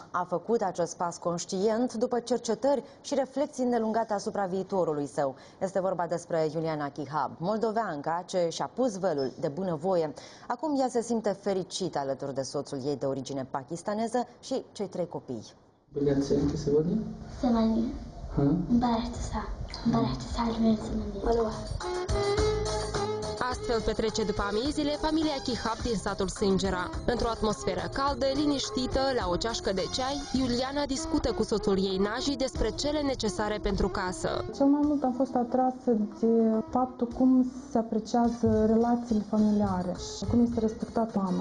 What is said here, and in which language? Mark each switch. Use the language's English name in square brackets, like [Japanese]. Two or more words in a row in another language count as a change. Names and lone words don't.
[Romanian] A făcut acest pas conștient după cercetări și reflexii îndelungate asupra viitorului său. Este vorba despre Iuliana Chihab, moldoveanca ce și-a pus velul de bunăvoie. Acum ea se simte fericită alături de soțul ei de origine pakistaneză și cei 3 copii. [Russian] Были оценки сегодня? [Arabic] ثمانية. امبارح 9. امبارح 9. [Romanian] Astfel petrece după amiezile familia Chihab din satul Sângera. Într-o atmosferă caldă, liniștită, la o ceașcă de ceai, Iuliana discută cu soțul ei Naji despre cele necesare pentru casă. Cel mai mult am fost atrasă de faptul cum se apreciază relațiile familiare și cum este respectată mama.